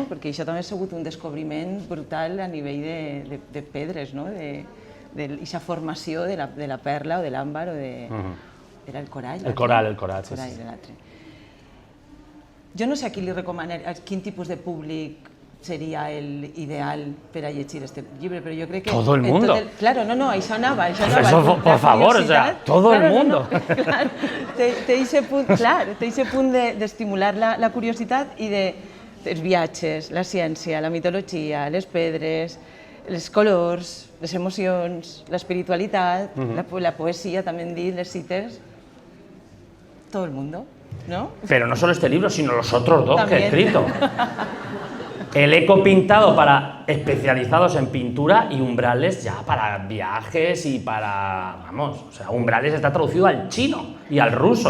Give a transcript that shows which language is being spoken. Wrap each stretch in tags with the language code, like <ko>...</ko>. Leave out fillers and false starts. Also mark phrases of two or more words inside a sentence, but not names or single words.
<ca>Perquè això també ha sigut un descobriment brutal a nivell de pedres, no? D'aquesta formació de la perla o de l'àmbar o de... Era el corall? El coral, sí. Jo no sé a qui li recomanaria, quin tipus de públic seria l'ideal per a llegir este llibre, però jo crec que...</ca> <es>Todo el mundo. Claro,</es> <ca>no, això anava.</ca> <es>Por favor, o sea, todo el mundo. Claro,</es> <ca>té aquest punt d'estimular la curiositat i dels viatges, la ciència, la mitologia, les pedres, els colors, les emocions, l'espiritualitat, la poesia, també hem dit, les cites,</ca> <es>todo el mundo, ¿no? Pero no solo este libro, sino los otros dos que he escrito. El eco pintado para especializados en pintura y umbrales ya para viajes y para... Vamos, o sea, umbrales está traducido al chino y al ruso.</es>